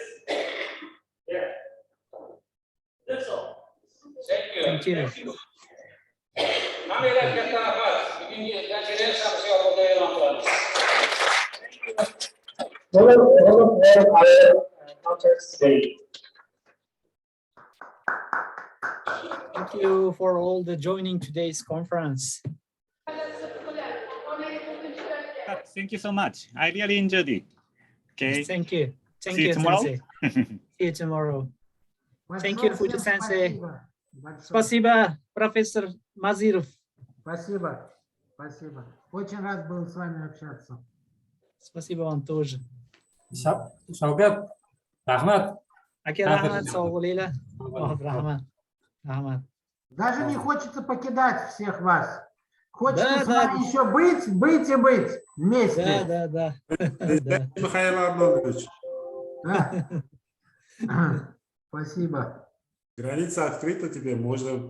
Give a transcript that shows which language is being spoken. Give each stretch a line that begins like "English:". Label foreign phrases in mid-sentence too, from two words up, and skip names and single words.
English: Yeah. That's all. Thank you. Thank you.
Uzbek: Hammaga katta rahmat. Bugungi konferensiyamizga oldi e'lon qilamiz.
English: Thank you for all the joining today's conference. Thank you so much. I really enjoyed it. Okay. Thank you. Thank See you, you tomorrow. Sensei. See you tomorrow. Thank you, Fuji Sensei.
Russian: Большое. Спасибо, профессор Мазиров. Спасибо. Спасибо. Очень рад был с вами общаться. Спасибо вам тоже.
Uzbek: Shavkat, rahmat. Aka, rahmat, sog' bo'linglar. Rahmat. Rahmat.
Russian: Даже не хочется покидать всех вас. Хочется с вами еще быть и быть вместе. Да. Михаил Арнольдович. Спасибо. Граница открыта тебе, можно.